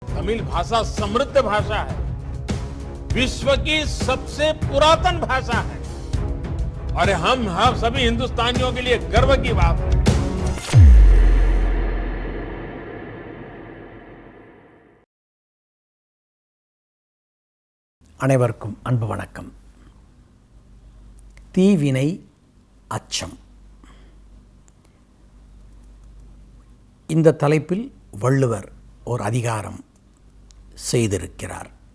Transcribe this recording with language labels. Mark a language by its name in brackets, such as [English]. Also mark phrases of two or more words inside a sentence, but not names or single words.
[Hindi] तमिल भाषा समृद्ध भाषा है, विश्व की सबसे पुरातन भाषा है और हम सभी हिंदुस्तानियों के लिए गर्व की बात है। [Tamil] அனைவருக்கும் அன்பு வணக்கம். தீவினை அச்சம். இந்த தலைப்பில் வள்ளுவர் ஒரு அதிகாரம் செய்திருக்கிறார்.